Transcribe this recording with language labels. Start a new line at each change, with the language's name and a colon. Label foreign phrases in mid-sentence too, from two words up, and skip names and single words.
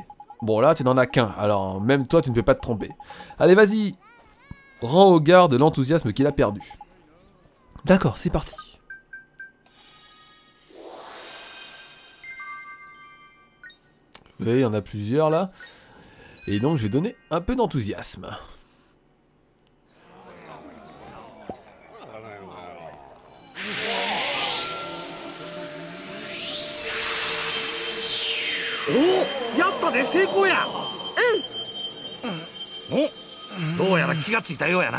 French: Bon là, tu n'en as qu'un, alors même toi tu ne peux pas te tromper. Allez vas-y, rends au garde l'enthousiasme qu'il a perdu. D'accord, c'est parti. Vous savez, il y en a plusieurs là. Et donc je vais donner un peu d'enthousiasme.
Japanese: お、やったで、成功や。お、どうやら気がついたようやな。